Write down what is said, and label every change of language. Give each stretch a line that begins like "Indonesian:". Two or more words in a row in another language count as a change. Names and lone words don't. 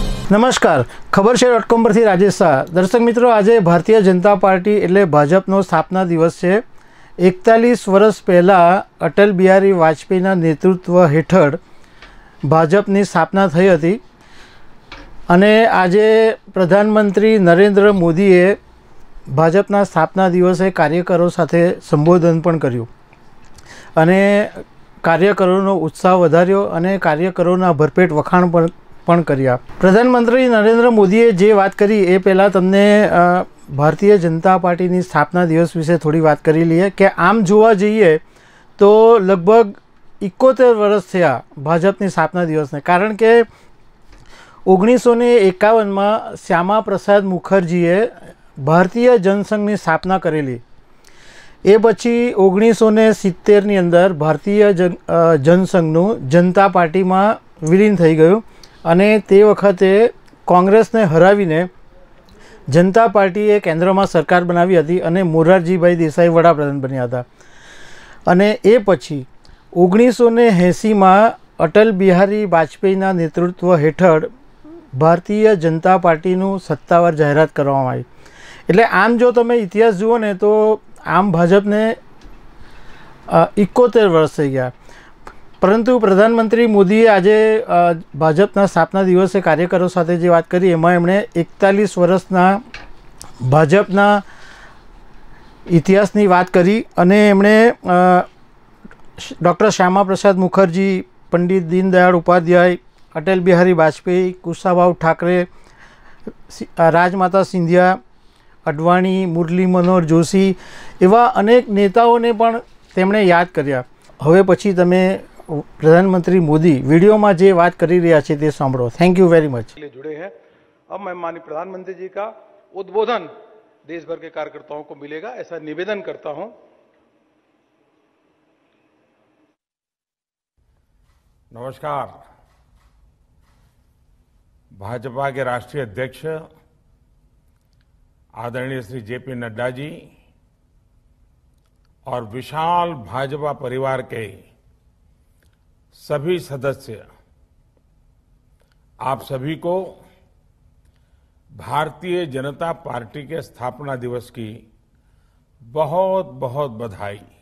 Gujarati: નમસ્કાર, ખબરશેર.com પરથી રાજેશ શાહ। દર્શક મિત્રો, આજ ભારતીય જનતા પાર્ટી એટલે ભાજપનો સ્થાપના દિવસ હૈ। 41 વર્ષ પહેલા અટલ બિહારી વાજપેયીના નેતૃત્વ હેઠળ ભાજપની સ્થાપના થઈ હતી અને આજે પ્રધાનમંત્રી નરેન્દ્ર મોદીએ ભાજપના સ્થાપના દિવસે કાર્યકરો સાથે સંબોધન પણ કર્યું અને કાર્યકરોનો ઉત્સાહ વધાર્યો અને કાર્યકરોના ભરપેટ વખાણ પણ કર્યા। પ્રધાનમંત્રી નરેન્દ્ર મોદીએ જે વાત કરી એ પહેલા તમને ભારતીય જનતા પાર્ટી સ્થાપના દિવસ વિશે થોડી વાત કરી લઈએ કે આમ જોવા જઈએ તો લગભગ 71 વર્ષ થયા ભાજપની સ્થાપના દિવસ ને। કારણ કે 1951 માં શ્યામા પ્રસાદ મુખર્જીએ ભારતીય જનસંઘની સ્થાપના કરેલી। એ પછી 1970 ની અંદર ભારતીય જનસંઘનું જનતા પાર્ટી માં વિલીન થઈ ગયું અને તે વખતે કોંગ્રેસ ને હરાવીને જનતા પાર્ટીએ કેન્દ્ર માં સરકાર બનાવી હતી અને મોરારજીભાઈ દેસાઈ વડાપ્રધાન બન્યા હતા। અને એ પછી 1980 માં અટલ બિહારી વાજપેયીના નેતૃત્વ હેઠળ ભારતીય જનતા પાર્ટીનું સત્તાવાર જાહેરાત કરવામાં આવી। એટલે આમ જો તમે ઇતિહાસ જુઓ ને તો આમ ભાજપને 71 વર્ષ થઈ ગયા। પરંતુ પ્રધાનમંત્રી મોદીએ આજે ભાજપના સ્થાપના દિવસે કાર્યકરો સાથે જે વાત કરી એમાં એમણે 41 વર્ષના ભાજપના ઇતિહાસની વાત કરી અને એમણે ડૉક્ટર શ્યામા પ્રસાદ મુખર્જી, પંડિત દીનદયાળ ઉપાધ્યાય, અટલ બિહારી વાજપેયી, કુશાભાઉ ઠાકરે, રાજમાતા સિંધિયા, અડવાણી, મુરલી મનોહર જોશી એવા અનેક નેતાઓને પણ તેમણે યાદ કર્યા। હવે પછી તમે પ્રધાનમંત્રી મોદી વીડિયો માં જે વાત કરી રહ્યા છે તે સાંભળો।
English: Thank you very much.
Hindi: जुड़े हैं। अब मैं माननीय प्रधानमंत्री जी का उद्बोधन देश भर के कार्यकर्ताओं को मिलेगा, ऐसा निवेदन करता हूं। नमस्कार। भाजपा के राष्ट्रीय अध्यक्ष आदरणीय श्री जेपी नड्डा जी और विशाल भाजपा परिवार के सभी सदस्य, आप सभी को भारतीय जनता पार्टी के स्थापना दिवस की बहुत बहुत बधाई।